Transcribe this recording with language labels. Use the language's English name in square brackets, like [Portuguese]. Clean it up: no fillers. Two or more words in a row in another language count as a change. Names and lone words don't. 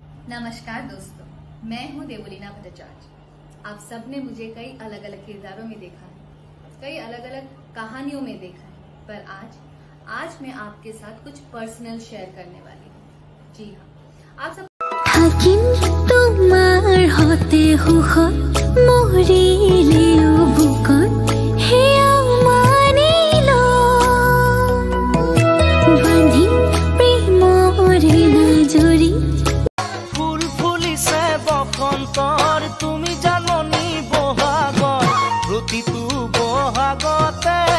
[Hindi] नमस्कार दोस्तों, मैं हूं देवलीना भट्टाचार्य। आप सबने मुझे कई अलग अलग किरदारों में देखा है, कई अलग अलग कहानियों में देखा है, पर आज मैं आपके साथ कुछ [English] personal share [Hindi] करने वाली हूँ। जी हाँ, आप सब [Assamese] তোমার হতে হুখত মরিলেও বুকত হেয়া মানিল বান্ধি প্ৰেমৰে নজৰি ফুল ফুলিছে বসন্তৰ তুমি জাননী বহাগৰ প্ৰতিটো বহাগতে